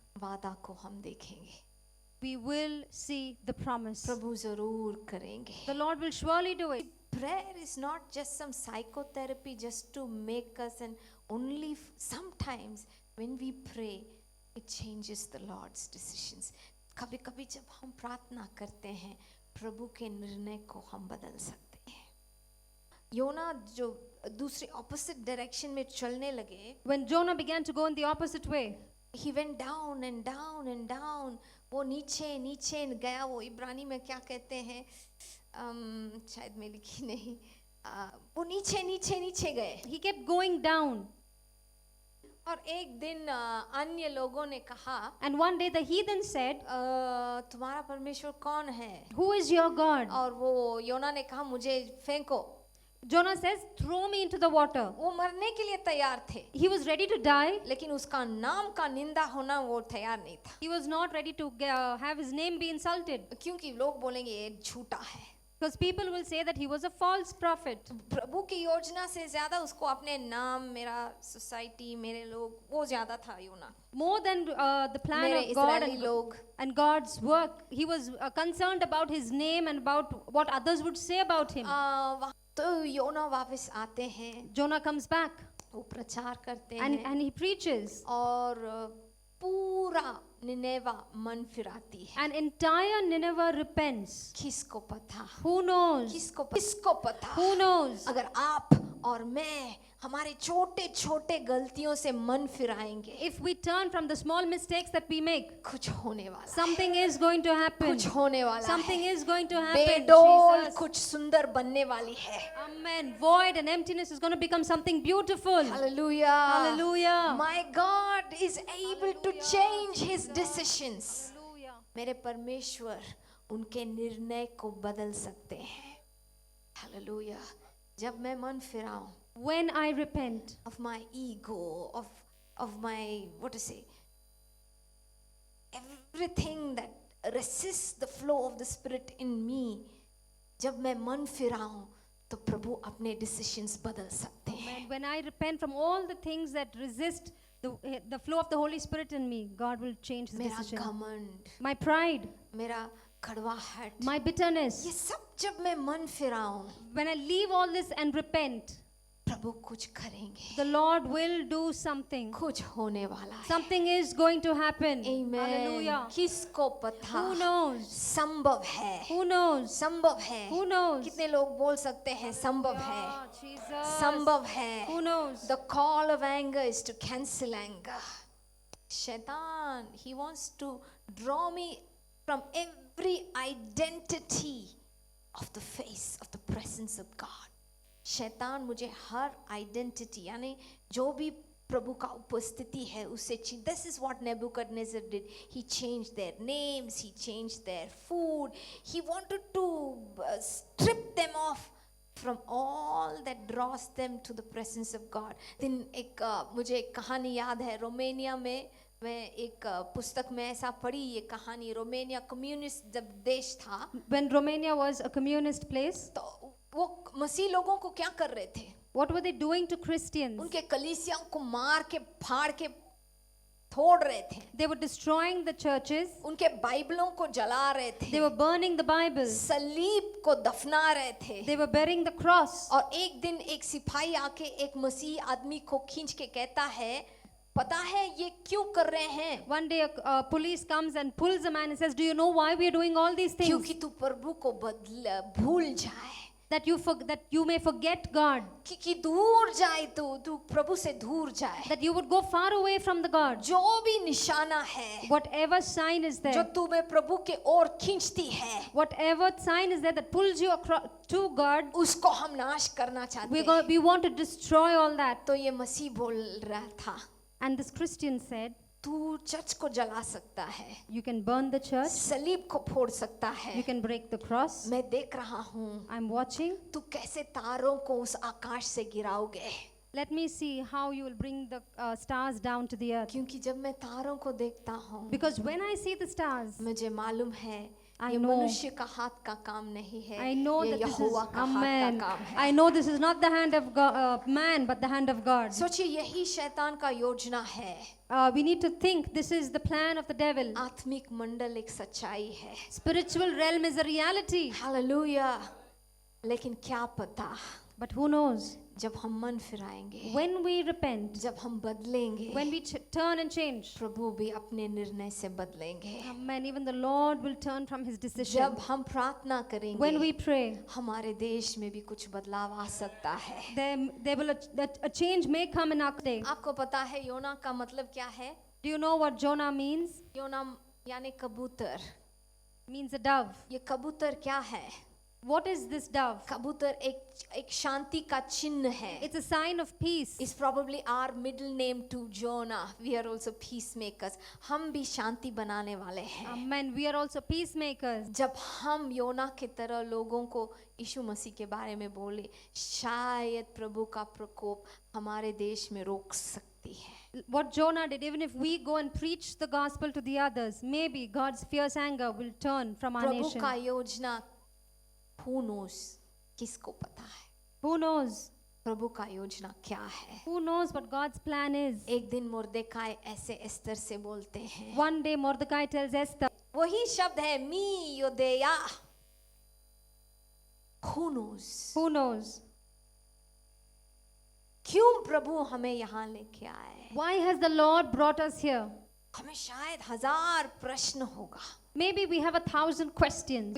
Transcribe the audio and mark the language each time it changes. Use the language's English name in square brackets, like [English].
[Hindi] वादा को हम देखेंगे. [English] We will see the promise. [Hindi] प्रभु जरूर करेंगे. [English] The Lord will surely do it. Prayer is not just some psychotherapy just to make us, and only sometimes when we pray it changes the Lord's decisions. [Hindi] कभी कभी जब हम प्रार्थना करते हैं प्रभु के निर्णय को हम बदल सकते हैं. योना जो दूसरे ऑपोजिट डायरेक्शन में चलने लगे, [English] When Jonah began to go in the opposite way, he went down and down and down. [Hindi] वो नीचे नीचे गया. वो इब्रानी में क्या कहते हैं, शायद मैं लिखी नहीं, वो नीचे नीचे नीचे गए. [English] he kept going down. [Hindi] और एक दिन अन्य लोगों ने कहा, [English] And one day the heathen said, [Hindi] तुम्हारा परमेश्वर कौन है? [English] Who is your God? [Hindi] और वो योना ने कहा मुझे फेंको. [English] Jonah says, Throw me into the water. [Hindi] वो मरने के लिए तैयार थे, [English] He was ready to die. [Hindi] लेकिन उसका नाम का निंदा होना वो तैयार नहीं था. [English] He was not ready to have his name be insulted. [Hindi] क्योंकि लोग बोलेंगे ये झूठा है. [English] Because people will say that he was a false prophet. [Hindi] प्रभु की योजना से ज्यादा उसको अपने नाम, मेरा सोसाइटी, मेरे लोग, वो ज्यादा था योना। [English] More than the plan [Hindi] मेरे [English] of God [Hindi] इस्राएली लोग, [English] and God's work, he was concerned about his name and about what others would say about him. [Hindi] तो योना वापस आते हैं, [English] Jonah comes back [Hindi] वो प्रचार करते [English] and [Hindi] हैं [English] he preaches. [Hindi] और पूरा निनेवा मन फिराती है। [English] An entire Nineveh repents. [Hindi] किसको पता? [English] Who knows? [Hindi] किसको पता? [English] Who knows? [Hindi] अगर आप और मैं हमारे छोटे छोटे गलतियों से मन फिराएंगे, [English] If we turn from the small mistakes that we make, [Hindi] कुछ होने वाला है, [English] something is going to happen. [Hindi] कुछ होने वाला [English] Something [Hindi] है, [English] is going to happen. [Hindi] बेडोल [English] Jesus. [Hindi] कुछ सुंदर बनने वाली है। [English] Amen. Void and emptiness is going to become something beautiful. [Hindi] Hallelujah, [English] Hallelujah. My God is able to change his decisions. Hallelujah. [Hindi] मेरे परमेश्वर उनके निर्णय को बदल सकते हैं। हालेलुया। जब मैं मन फिराऊं [English] When I repent of my ego, of my, what to say, everything that resists the flow of the Spirit in me, [Hindi] जब मैं मन फिराऊं तो प्रभु अपने decisions बदल सकते हैं। [English] and when I repent from all the things that resist the flow of the Holy Spirit in me, God will change his [Hindi] मेरा [English] decision. [Hindi] घमंड, [English] My pride, [Hindi] मेरा कड़वाहट, [English] my bitterness, [Hindi] ये सब जब मैं मन फिराऊं, [English] when I leave all this and repent, [Hindi] प्रभु कुछ करेंगे, [English] the Lord will do something. [Hindi] कुछ होने वाला है। [English] Something is going to happen. Amen. Hallelujah. [Hindi] किसको पता? [English] Who knows? [Hindi] संभव है, [English] Who knows? [Hindi] संभव है। [English] Who knows? [Hindi] कितने लोग बोल सकते हैं संभव है, [English] Ah, Jesus. [Hindi] संभव है। [English] Who knows? The call of anger is to cancel anger. Shaitan, he wants to draw me from every identity of the face of the presence of God. [Hindi] शैतान मुझे हर आइडेंटिटी यानी जो भी प्रभु का उपस्थिति है उससे [English] this is what Nebuchadnezzar did. He changed their names, he changed their food, he wanted to strip them off from all that draws them to the presence of God. [Hindi] दिन एक मुझे एक कहानी याद है, रोमानिया में मैं एक पुस्तक में ऐसा पढ़ी ये कहानी। रोमानिया कम्युनिस्ट जब देश था, [English] When Romania was a communist place, [Hindi] तो वो मसीह लोगों को क्या कर रहे थे? [English] what were they doing to Christians? [Hindi] उनके कलीसियाओं को मार के फाड़ के तोड़ रहे थे, [English] They were destroying the churches. [Hindi] उनके बाइबलों को जला रहे [English] They [Hindi] थे, [English] were burning the Bible. [Hindi] सलीब को दफना रहे थे। [English] They were burying the cross. [Hindi] और एक दिन एक सिपाही आके एक मसीह आदमी को खींच के कहता है, पता है ये क्यों कर रहे हैं? [English] One day a police comes and pulls a man and says, do you know why we are doing all these things? [Hindi] क्योंकि तू प्रभु को भूल जाए, [English] That you may forget God. [Hindi] कि दूर जाए, तू प्रभु से दूर जाए। [English] That you would go far away from the God. [Hindi] जो भी निशाना है, [English] Whatever sign is [Hindi] जो [English] there, [Hindi] तुम्हें प्रभु के ओर खींचती है, [English] whatever sign is there that pulls you to God, [Hindi] उसको हम नाश करना चाहते हैं। [English] we want to destroy all that. [Hindi] तो ये मसीह बोल रहा था, [English] And this Christian said, [Hindi] तू चर्च को जला सकता है, [English] you can burn the church, [Hindi] सलीब को फोड़ सकता है, [English] you can break the cross. [Hindi] मैं देख रहा हूँ [English] I'm watching. [Hindi] तू कैसे तारों को उस आकाश से गिराओगे। [English] Let me see how you will bring the stars down to the earth. [Hindi] क्योंकि जब मैं तारों को देखता हूँ, [English] Because when I see the stars, [Hindi] मुझे मालूम है [English] I [Hindi] ये [English] know. [Hindi] मनुष्य का हाथ का काम नहीं है, [English] I know [Hindi] ये [English] that this is [Hindi] यहोवा का हाथ [English] Amen. [Hindi] का काम है। [English] I know this is not the hand of God, man, but the hand of God. [Hindi] सोचिए यही शैतान का योजना है। [English] We need to think this is the plan of the devil. [Hindi] आत्मिक मंडल एक सच्चाई है, [English] Spiritual realm is a reality, [Hindi] hallelujah. लेकिन क्या पता [English] but who knows? [Hindi] जब हम मन फिराएंगे, [English] When we repent, [Hindi] जब हम बदलेंगे, [English] when we turn and change, [Hindi] प्रभु भी अपने निर्णय से बदलेंगे। [English] Amen, even the Lord will turn from his decision. [Hindi] जब हम प्रार्थना करेंगे, [English] When we pray, [Hindi] हमारे देश में भी कुछ बदलाव आ सकता है। [English] there will a change may come in our day. [Hindi] आपको पता है योना का मतलब क्या है? [English] Do you know what Jonah means? [Hindi] योना यानी कबूतर। [English] Means a dove. [Hindi] ये कबूतर क्या है? [English] What is this dove? [Hindi] कबूतर एक शांति का चिन्ह है। [English] It's a sign of peace. It's probably our middle name to Jonah. We are also peacemakers. [Hindi] हम भी शांति बनाने वाले हैं। [English] Amen. We are also peacemakers. [Hindi] जब हम योना के तरह लोगों को यीशु मसीह के बारे में बोले, शायद प्रभु का प्रकोप हमारे देश में रोक सकती है। [English] What Jonah did, even if we go and preach the gospel to the others, maybe God's fierce anger will turn from our [Hindi] Prabhu [English] nation. [Hindi] का योजना [English] Who knows? [Hindi] किसको पता है [English] Who knows? [Hindi] प्रभु का योजना क्या है? [English] Who knows what God's plan is? [Hindi] एक दिन मुर्देकाई ऐसे एस्तर से बोलते हैं, [English] One day Mordecai tells Esther, [Hindi] वही शब्द है [Hebrew] मी योदेया. [English] Who knows? who knows? [Hindi] क्यों प्रभु हमें यहाँ लेके आए? [English] Why has the Lord brought us here? [Hindi] हमें शायद 1000 प्रश्न होगा. [English] Maybe we have 1,000 questions.